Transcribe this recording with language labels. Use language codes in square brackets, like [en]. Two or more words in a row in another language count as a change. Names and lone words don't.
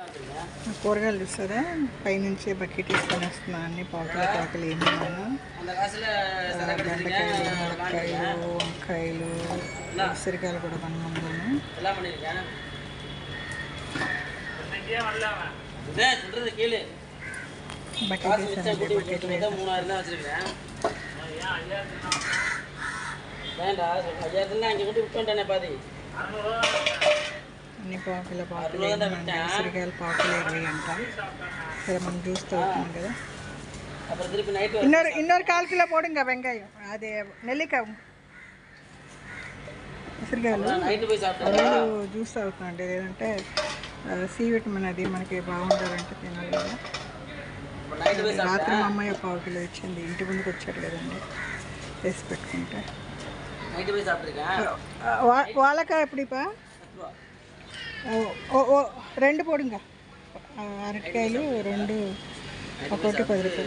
[te] కూరగాయలు చూస్తారా పైనుంచి బకెట్ తీసుకొని వస్తున్నా అన్ని పాకులు ఏమన్నా బెండకాయలు ములక్కాయలు వంకాయలు ఉసిరికాయలు కూడా కొన్నాను బకెట్ అన్ని పాకులు ఉసిరికాయల పాకులు 20 అంట. సరే మనం జ్యూస్ తాగుతున్నాం కదా. [ta] இன்னொரு 1/4 கிலோ போடுங்க வெங்காயம். அது நெல்லிக்காய் [te] ఉసిరికాయలు జ్యూస్ తాగుతున్నాండి. లేదంటే [en] C vitamin [te] అది మనకి బాగుండాలంటే తినాలి కదా. రాత్రి మా అమ్మాయి 1/4 కిలో ఇచ్చింది. ఇంటి ముందుకు వచ్చాడు కదండి, వేసి పెట్టుకుంటే. [ta] வாழைக்காய் எப்படிப்பா? 2 போடுங்க. [te] అరటికాయలు 2 ఒక్కొక్కటి 10 రూపాయలు.